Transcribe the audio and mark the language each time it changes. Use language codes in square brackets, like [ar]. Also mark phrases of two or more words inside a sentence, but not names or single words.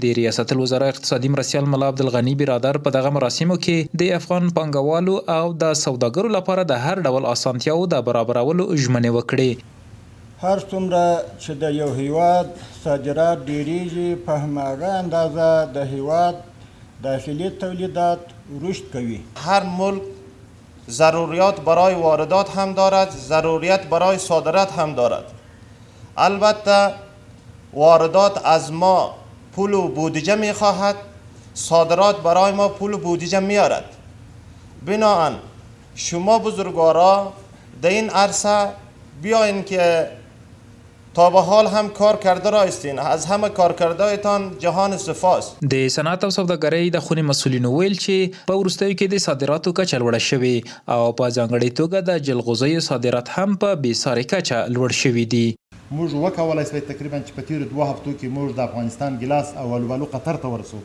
[ps] د ریاست الوزرا اقتصادي مرستیال ملا عبدالغني برادر په دغه مراسمو کې د افغان پانګوالو او د سوداګرو لپاره د هر ډول اسانتیاو د برابرولو ژمنې وکړې. هر څومره چې د یو هیواد صادرات ډیریږي په هماغه اندازه د هیواد داخلی تولیدات رشد کوي. [fa] هر ملک ضروریات برای واردات هم دارد، ضروریت برای صادرات هم دارد. البته واردات از ما پول و بودجه می خواهد، صادرات برای ما پول و بودجه میارد. بنابراین شما بزرگوارا در این عرصه بیاین که تا به حال هم کار کرده را استین، از همه کارکردهایتان جهان سپاس. [ps] د صنعت او سوداګرۍ د خونې مسؤلینو ویل چې په وروستیو کې د صادراتو کچه لوړه شوې او په ځانګړې توګه د جلغوزیو صادرات هم په بېسارې کچه لوړ شوي دي. موږ وکولای شو تقریبا چې په تیرو 2 هفتو کې موږ د افغانستان ګلاس او الوبالو قطر ته ورسو.